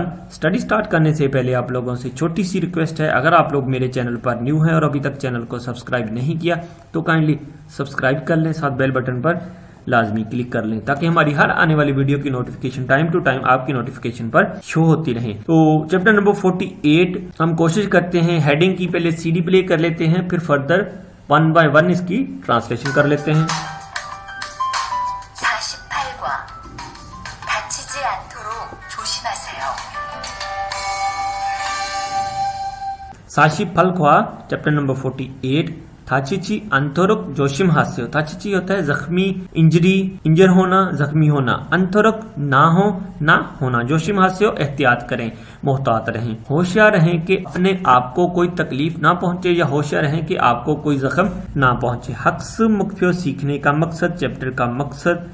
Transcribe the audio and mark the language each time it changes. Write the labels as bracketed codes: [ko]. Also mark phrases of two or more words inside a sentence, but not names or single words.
[hi] स्टडी स्टार्ट करने से पहले आप लोगों से छोटी सी रिक्वेस्ट है, अगर आप लोग मेरे चैनल पर न्यू हैं और अभी तक चैनल को सब्सक्राइब नहीं किया तो [en] kindly subscribe [hi] कर लें, साथ [en] bell button [hi] पर लाजमी क्लिक कर लें ताकि हमारी हर आने वाली वीडियो की नोटिफिकेशन [en] time to time [hi] आपकी नोटिफिकेशन पर शो होती रहे। तो [en] chapter number 48 [hi] हम कोशिश करते हैं हेडिंग की पहले [en] CD play [hi] कर लेते हैं, फिर [en] further 1 by 1 [hi] इसकी ट्रांसलेशन कर लेते हैं। [ko] 48과 다치지 않도록 조심하세요. 48과 [en] chapter number 48 [ko] 다치지 않도록 조심하세요. [hi] थाचिची होता है जख्मी, इंजर होना, जख्मी होना। अंतरक ना हो, ना होना। [ko] 조심하세요 [hi] एहतियात करें, मोहतात रहें, होशियार रहें कि अपने आप को कोई तकलीफ ना पहुंचे या होशियार रहें कि आपको कोई जख्म ना पहुंचे। हक्स मुख्य सीखने का मकसद, चैप्टर का मकसद।